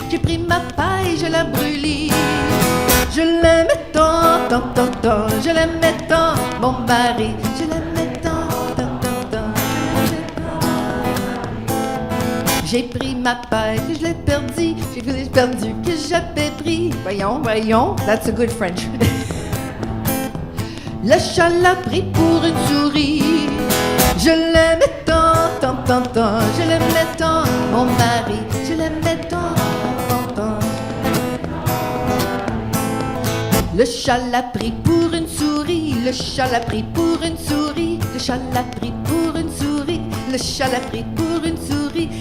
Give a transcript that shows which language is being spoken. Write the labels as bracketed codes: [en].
[fr] J'ai pris ma paille, je la brûlis. Je l'aimais tant, tant, tant, tant, je l'aimais tant, mon mari, je l'aimais tant, tant, tant, tant, je l'aimais tant. J'ai pris ma paille, que je l'ai perdu, j'ai perdu, que j'avais pris. Voyons, voyons, [en] that's a good French. [fr] Le chat l'a pris pour une souris. Je l'aimais tant, tant, tant, tant, je l'aimais tant, mon mari, je l'aimais tant, tant, tant. Le chat l'a pris pour une souris, le chat l'a pris pour une souris, le chat l'a pris pour une souris, le chat l'a pris pour une souris.